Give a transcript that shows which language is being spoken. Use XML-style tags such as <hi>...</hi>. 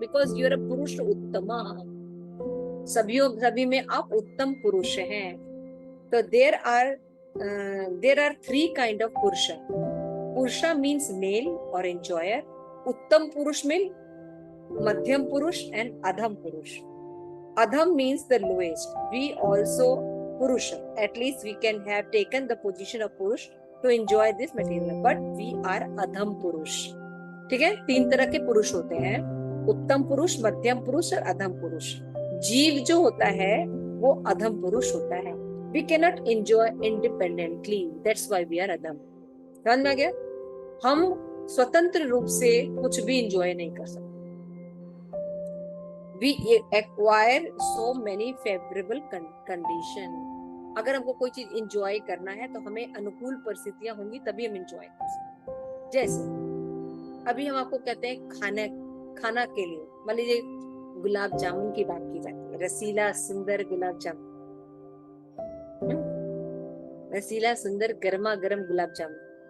<en>Because you are a पुरुष उत्तमा।</en> <hi>सभी में आप उत्तम पुरुष हैं।</hi> <en>तो there are 3 kind of पुरुषा। पुरुषा मीन्स मेल और एंजॉयर। उत्तम पुरुष मीन मध्यम पुरुष एंड अधम पुरुष। Adham means the lowest. We also Purusha. At least we can have taken the position of Purush to enjoy this material. But we are Adham Purush.</en> <hi>ठीक है? 3 तरह के पुरुष होते हैं, उत्तम पुरुष, मध्यम पुरुष और अधम पुरुष। जीव जो होता है वो अधम पुरुष होता है।</hi> <en>We cannot enjoy independently. That's why we are Adham.</en> <hi>समझ में आ गया? हम स्वतंत्र रूप से कुछ भी enjoy नहीं कर सकते।</hi> <en>We acquire so many favorable condition.</en> <hi>अगर हमको कोई चीज enjoy करना है तो हमें अनुकूल परिस्थितियां होंगी, तभी हम enjoy कर सकते हैं। जैसे अभी हम आपको कहते हैं खाना के लिए, मान लीजिए गुलाब जामुन की बात की जाती है, रसीला सुंदर गुलाब जामुन, रसीला सुंदर गर्मा गर्म गुलाब जामुन।</hi>